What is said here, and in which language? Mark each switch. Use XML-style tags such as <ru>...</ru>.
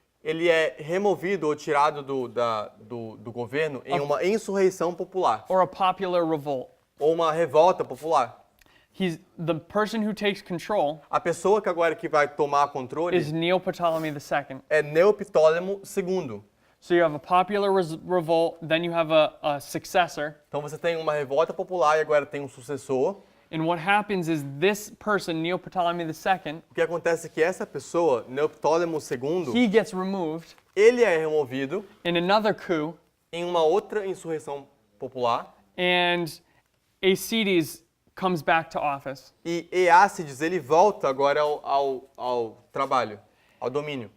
<pt>ele é removido ou tirado do governo em uma insurreição popular</pt> <en>Or a popular revolt.</en> <pt>ou uma revolta popular.</pt> <en>He's the person who takes control</en> <pt>A pessoa que agora que vai tomar controle</pt> <en>is Neoptolemy II.</en> <pt>é Neoptólemo II.</pt> <en>So you have a popular revolt, then you have a successor.</en> <pt>Então você tem uma revolta popular e agora tem um sucessor.</pt> <en>And what happens is this person, Neoptolemy II,</en> <pt>O que acontece é que essa pessoa, Neoptólemo II,</pt> <en>he gets removed</en> <pt>ele é removido</pt> <en>in another coup,</en> <pt>em uma outra insurreição popular</pt> <en>and Acides comes back to office.</en> <pt>e Eácides ele volta agora ao trabalho, ao domínio.</pt>